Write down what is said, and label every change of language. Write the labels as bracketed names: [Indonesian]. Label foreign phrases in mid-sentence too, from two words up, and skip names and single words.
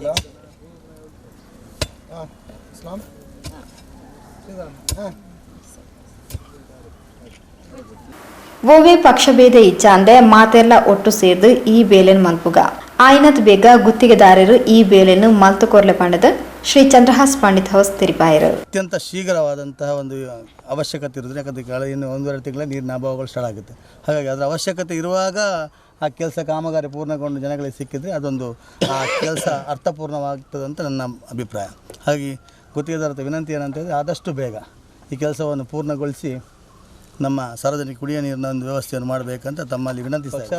[Tulu] ಓವೇ ಪಕ್ಷಭೇದ ಇಚ್ಛಾಂದೆ ಮಾತೆಲ್ಲ ಒಟ್ಟು ಸೇರ್ದು ಈ ಬೇಲೆನ್ ಮಲ್ಪುಗ ಆಯ್ನತ್ ಬೇಗ ಗುತ್ತಿಗೆದಾರರು ಈ ಬೇಲೆನ್ನು ಮಲ್ತು ಕೊರ್ಲೆ ಪಂಡದ ಶ್ರೀ ಚಂದ್ರಹಾಸ್ ಪಂಡಿತ್ ಹೌಸ್ ತಿರುಪಾಯರು. [Kannada] ಅತ್ಯಂತ ಶೀಘ್ರವಾದಂತಹ ಒಂದು ಅವಶ್ಯಕತೆ ಇರೋದು, ಯಾಕಂದರೆ ಇನ್ನು 1-2 ತಿಂಗಳ ನೀರಿನ ಅಭಾವಗಳು ಸ್ಟಾರ್ಟ್ ಆಗುತ್ತೆ. ಹಾಗಾಗಿ ಅದರ ಅವಶ್ಯಕತೆ ಇರುವಾಗ ಆ ಕೆಲಸ ಕಾಮಗಾರಿ ಪೂರ್ಣಗೊಂಡು ಜನಗಳಿಗೆ ಸಿಕ್ಕಿದರೆ ಅದೊಂದು ಆ ಕೆಲಸ ಅರ್ಥಪೂರ್ಣವಾಗ್ತದೆ ಅಂತ ನನ್ನ ಅಭಿಪ್ರಾಯ. ಹಾಗಾಗಿ ಗುತ್ತಿಗೆದಾರರ ವಿನಂತಿ ಏನಂತಂದರೆ ಆದಷ್ಟು ಬೇಗ ಈ ಕೆಲಸವನ್ನು ಪೂರ್ಣಗೊಳಿಸಿ ನಮ್ಮ ಸಾರ್ವಜನಿಕ ಕುಡಿಯುವ ನೀರಿನ ಒಂದು ವ್ಯವಸ್ಥೆಯನ್ನು ಮಾಡಬೇಕಂತ ತಮ್ಮಲ್ಲಿ ವಿನಂತಿಸ್ತಾರೆ.